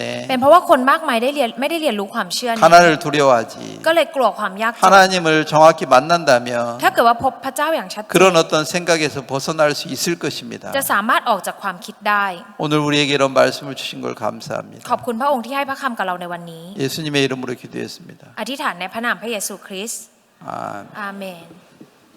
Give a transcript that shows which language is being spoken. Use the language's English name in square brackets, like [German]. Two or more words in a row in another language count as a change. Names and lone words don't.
[Thai] เป็นเพราะว่าคนมากมายไม่ได้เรียนรู้ความเชื่อนี้ [Korean] 가난을 두려워하지. [Thai] ก็เลยกลัวความยากจน [Korean] 하나님을 정확히 만난다면 [Thai] ถ้าเกิดว่าพบพระเจ้าอย่างชัดเจน [Korean] 그런 어떤 생각에서 벗어날 수 있을 것입니다. [Thai] จะสามารถออกจากความคิดได้ [Korean] 오늘 우리에게 이런 말씀을 주신 걸 감사합니다. [Thai] ขอบคุณพระองค์ที่ให้พระคำกับเราในวันนี้ [Korean] 예수님의 이름으로 기도했습니다. [Thai] อธิษฐานในพระนามพระเยซูคริสต์ [Korean] 아멘. [Thai] อาเมน